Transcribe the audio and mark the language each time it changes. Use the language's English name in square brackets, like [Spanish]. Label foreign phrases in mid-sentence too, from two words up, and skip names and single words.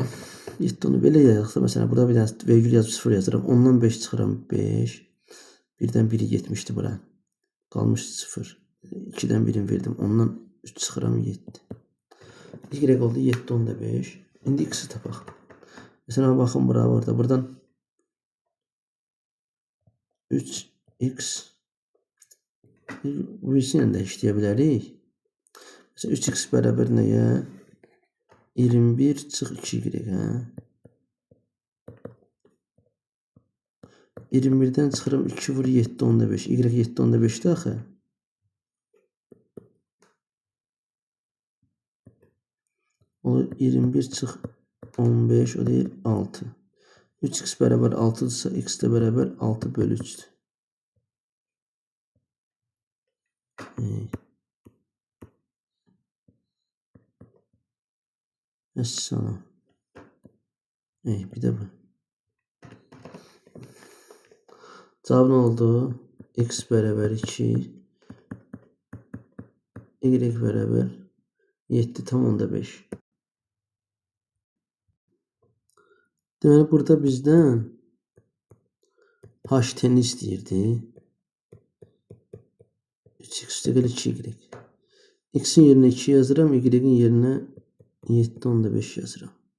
[Azerbaijani] 7 onu belə yazıqsa, məsələn, burada bir dənə vergül yazıb 0 yazıram. Ondan 5 çıxıram 5. 1'dən 1'i getmişdi bura. Qalmışdı 0. 2'dən 1'in verdim. Ondan 3 çıxıram 7. Y oldu 7 onda 5. İndi x'i tapaq. [Turkish] Mesela bakın bura orada. Buradan 3x bu ikisiyle de işleyebiliriz. Mesela 3x beraber neye? 21 çıx 2y. Ha? [Azerbaijani] 21'den çıxıram 2 vur 7 onda 5. Y 7 onda 5'də axı. O 21 çıx 15 o değil 6. [Turkish] 3x beraber 6'dırsa x de beraber 6 bölü 3'dür. Mesela. Bir de bu. Cevap ne oldu? X beraber 2. Y beraber 7 tam onda 5. [Azerbaijani] Deməli burada bizdən HT'ni istəyirdi. 3x üstəgəl 2y. X'in yerinə 2 yazıram, y'in yerinə 7 onda 5 yazıram.